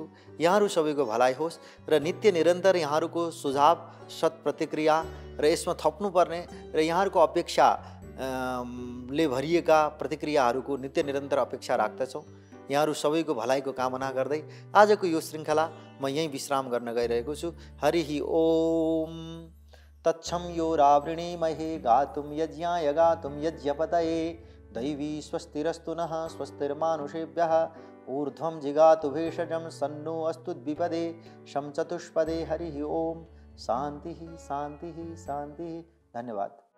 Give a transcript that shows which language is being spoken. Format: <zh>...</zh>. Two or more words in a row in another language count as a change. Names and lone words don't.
<ne>यहाँहरू सबैको भलाइ होस् र नित्य निरन्तर यहाँहरूको सुझाव, सत् प्रतिक्रिया र यसमा थप्नुपर्ने र यहाँहरूको अपेक्षा ले भरिएका प्रतिक्रियाहरूको नित्य निरन्तर अपेक्षा राख्दछौँ। यहाँहरू सबैको भलाइको कामना गर्दै आजको यो श्रृङ्खला म यहीँ विश्राम गर्न गइरहेको छु।</ne> <sa>हरिः ओम तच्छं यो रावृणीमहे गातुं यज्ञाय गातुं यज्ञपतये दैवी स्वस्तिरस्तु नः स्वस्तिर्मानुषेभ्यः ऊर्ध्वं जिगातु भेषजं सन्नो अस्तु द्विपदे शं चतुष्पदे। हरिः ओम शान्तिः शान्तिः शान्तिः।</sa>